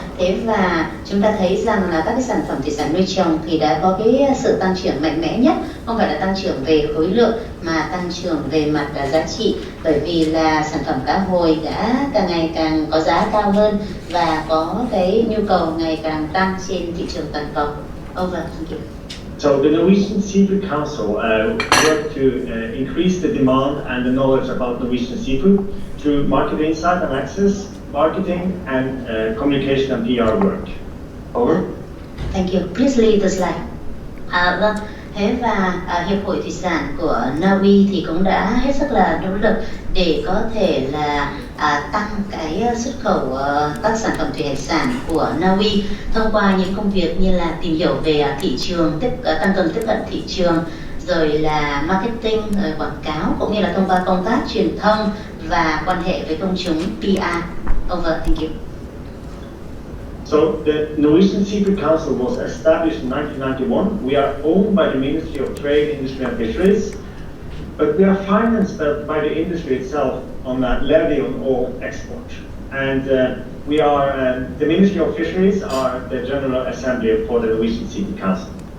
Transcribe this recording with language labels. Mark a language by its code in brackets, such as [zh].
[vi] Thế và chúng ta thấy rằng là các cái sản phẩm thủy sản nuôi trồng thì đã có cái sự tăng trưởng mạnh mẽ nhất, không phải là tăng trưởng về khối lượng mà tăng trưởng về mặt giá trị, bởi vì là sản phẩm cá hồi đã càng ngày càng có giá cao hơn và có cái nhu cầu ngày càng tăng trên thị trường toàn cầu. [en] Over, thank you. So the Norwegian Seafood Council worked to increase the demand and the knowledge about Norwegian seafood through market insight and access, marketing and communication and PR work. Over. Thank you. Please leave the slide. [vi] Vâng. Thế và Hiệp hội Thủy sản của Na Uy thì cũng đã hết sức là nỗ lực để có thể là tăng cái xuất khẩu các sản phẩm thủy hải sản của Na Uy thông qua những công việc như là tìm hiểu về thị trường, tăng cường tiếp cận thị trường, rồi là marketing, rồi quảng cáo, cũng như là thông qua công tác truyền thông và quan hệ với công chúng PR. [en] Over, thank you. So the Norwegian Seafood Council was established in 1991. We are owned by the Ministry of Trade, Industry and Fisheries, but we are financed by the industry itself on a levy on all export. And we are, the Ministry of Fisheries are the General Assembly for the Norwegian Seafood Council.